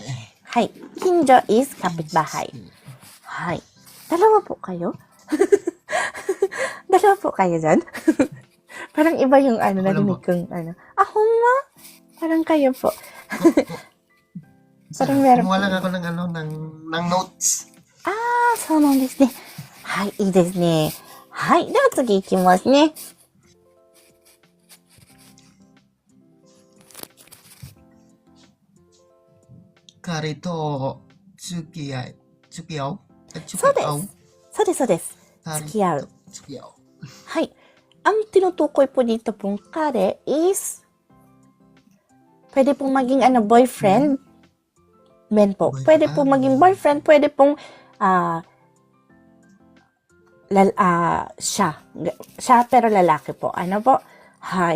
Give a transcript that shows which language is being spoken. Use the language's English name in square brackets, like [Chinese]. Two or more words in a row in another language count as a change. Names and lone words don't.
[Filipino] Hi. Kinjo is kapitbahay. Hi. Dalawa po kayo? Dalawa po kayo dyan? Parang iba yung narinig kong ma? Parang kayo po. Parang meron. Kumuha lang ako ng notes. [Japanese] そうなんですね。はい、いいですね。はい、では次行きますね。彼と付き合う。そうです。付き合う。付き合う。 [Filipino] はい。Ang tinutukoy po dito pong kare is Pwede pong maging boyfriend. Men po. Pwede pong maging boyfriend. Pwede pong siya. Siya pero lalaki po. Ano po? Hay.